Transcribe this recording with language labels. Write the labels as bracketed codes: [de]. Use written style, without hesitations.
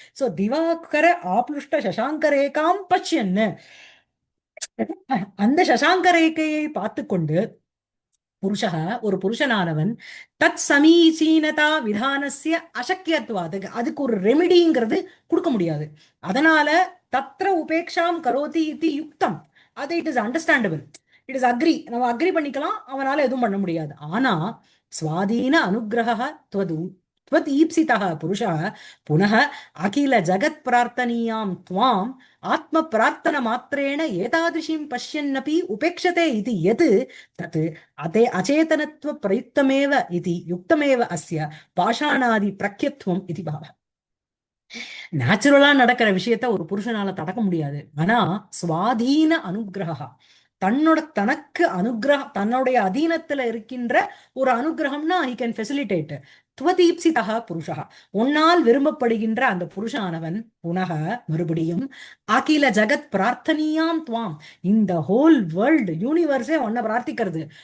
[ta] So [sa] Divakara ஆப்லுஷ்ட சசாங்க ரேகாம் பஷ்யன்னு, [ta] அந்த சசாங்க ரேகையை பார்த்து கொண்டு புருஷः ஒரு புருஷனானவன் [sa] தத் சமீச்சீனதா விதானஸ்ய அசக்கியத்துவாது, [ta] அதுக்கு ஒரு ரெமிடிங்கிறது கொடுக்க முடியாது. அதனால [sa] தத்ர உபேக்ஷாம் கரோதி [ta] இது யுக்தம், அது [en] it is understandable, it is agree, [ta] நம்ம அக்ரி பண்ணிக்கலாம், அவனால எதுவும் பண்ண முடியாது. [sa] ஆனா ஸ்வாதீன அனுகிரக துவது त्वत् ईप्सितः पुरुषः पुनः अखिल जगत् प्रार्थनीयां त्वाम् आत्म प्रार्थना मात्रेण एतादृशीं पश्यन्नपि उपेक्षते इति यत् तत् अते अचेतनत्व प्रयुक्तमेव इति युक्तमेव अस्य पाषाणादि प्रख्यत्वम् इति भावः. [ta] நேச்சுரலா நடக்கிற விஷயத்த ஒரு புருஷனால தடக்க முடியாது. ஆனா சுவாதீன அனுகிரகா, தனக்கு அனுகிரகம், தன்னுடைய அதீனத்துல இருக்கின்ற ஒரு அனுகிரகம்னா [en] he can facilitate. [ta] துவதீப்சிதா புருஷா, உன்னால் விரும்பப்படுகின்ற அந்த புருஷானவன் புனக மறுபடியும் [sa] அகில ஜகத் பிரார்த்தனியாம் துவாம், [ta] இந்த [en] whole world யூனிவர்ஸே [ta] உன்னை பிரார்த்திக்கிறது.